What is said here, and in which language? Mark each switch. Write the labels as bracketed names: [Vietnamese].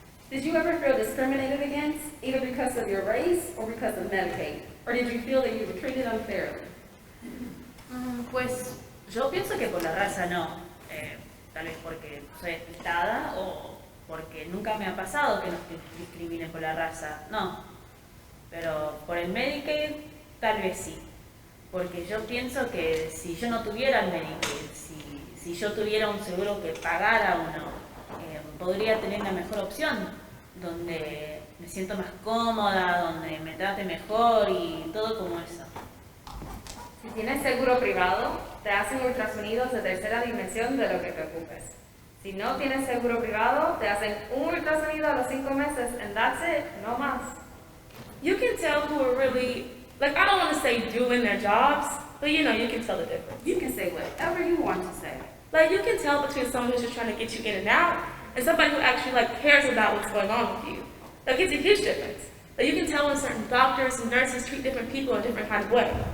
[English] Did you ever feel discriminated against, either because of your race or because of Medicaid? Or did you feel that you were treated unfairly? [Spanish] Pues yo pienso que por la raza no. Tal vez porque soy despistada o porque nunca me ha pasado que nos discriminen por la raza. No. Pero por el Medicaid, tal vez sí. Porque yo pienso que si yo no tuviera el Medicaid, si yo tuviera un seguro que pagara uno, podría tener una mejor opción, donde me siento más cómoda, donde me trate mejor y todo como eso. Si tienes seguro privado, te hacen ultrasonidos de tercera dimensión de lo que te ocupes. Si no tienes seguro privado, te hacen un ultrasonido a los 5 meses, [English] and that's it, [Spanish] no más. [English] You can tell who are really, like, I don't want to say doing their jobs, but you know, you can tell the difference. You can say whatever you want to say. Like, you can tell between someone who's just trying to get you in and out and somebody who actually, like, cares about what's going on with you. Like, it's a huge difference. Like, you can tell when certain doctors and nurses treat different people in a different kind of way.